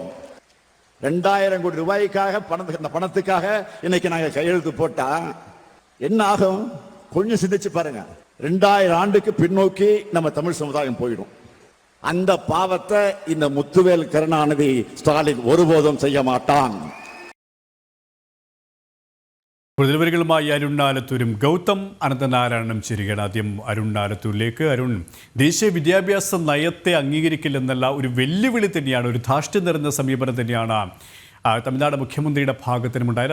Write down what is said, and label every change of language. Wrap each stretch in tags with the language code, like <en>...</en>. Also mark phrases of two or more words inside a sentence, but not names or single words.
<ta>2000 கோடி ரூபாய்க்காக பணத்துக்காக இன்னைக்கு நாங்கள் கையெழுத்து போட்டா என்ன ஆகும்? கொஞ்சம் சிந்திச்சு பாருங்க. 2000 ஆண்டுக்கு பின்னோக்கி நம்ம தமிழ் சமுதாயம் போயிடும். அந்த பாவத்தை இந்த முத்துவேல் கருணாநிதி ஸ்டாலின் ஒருபோதும் செய்ய மாட்டான்.</ta> <ml>കൂടുതൽ അരുൺ ആലത്തൂരും ഗൗതം അനന്തനാരായണനും ചേരുകയാണ്. ആദ്യം അരുൺ ആലത്തൂരിലേക്ക്. അരുൺ, ദേശീയ വിദ്യാഭ്യാസ നയത്തെ അംഗീകരിക്കില്ലെന്നല്ല ഒരു വെല്ലുവിളി തന്നെയാണ്, ഒരു ധാർഷ്ട്യം നിറഞ്ഞ സമീപനം തന്നെയാണ് തമിഴ്നാട് മുഖ്യമന്ത്രിയുടെ ഭാഗത്തിനുമുണ്ടായത്.</ml>